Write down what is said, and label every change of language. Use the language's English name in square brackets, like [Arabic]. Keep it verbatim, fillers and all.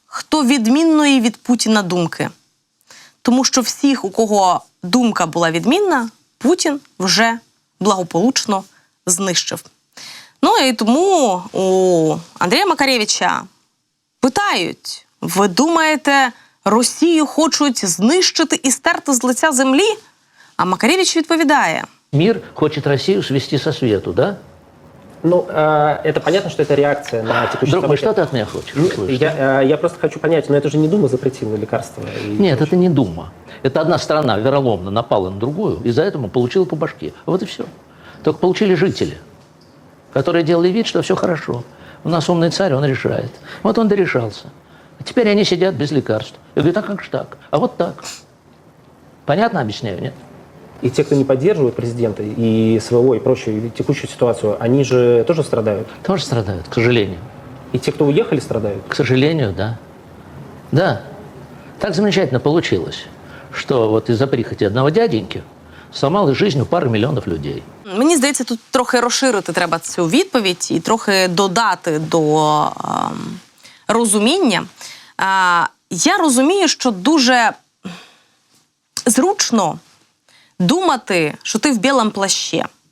[Ukrainian] хто відмінної від Путіна думки. Тому що всіх, у кого думка була відмінна, Путін вже благополучно знищив. Ну і тому у Андрія Макаревича питають: ви думаєте, Росію хочуть знищити і стерти з лиця землі? А Макаревич відповідає. [Russian] Мир хочет Россию свести со свету, да? Ну, э, это понятно, что это реакция на текущую Друг, вы что-то от меня хочешь? Я, э, я просто хочу понять, но это же не Дума запретила лекарства? Нет, это не Дума. Это одна страна вероломно напала на другую, и за это получила по башке. Вот и все. Только получили жители, которые делали вид, что все хорошо. У нас умный царь, он решает. Вот он дорешался. А теперь они сидят без лекарств. Я говорю, а как же так? А вот так. Понятно объясняю, нет? И те, кто не поддерживает президента и СВО, и прочую и текущую ситуацию, они же тоже страдают? Тоже страдают, к сожалению. И те, кто уехали, страдают? К сожалению, да. Да. Так замечательно получилось, что вот из-за прихоти одного дяденьки зламали жизнь у пары мільйонів людей. [Ukrainian] Мені здається, тут трохи розширити треба цю відповідь і трохи додати до е, розуміння. Е, я розумію, що дуже зручно думати, що ти в білому плащі.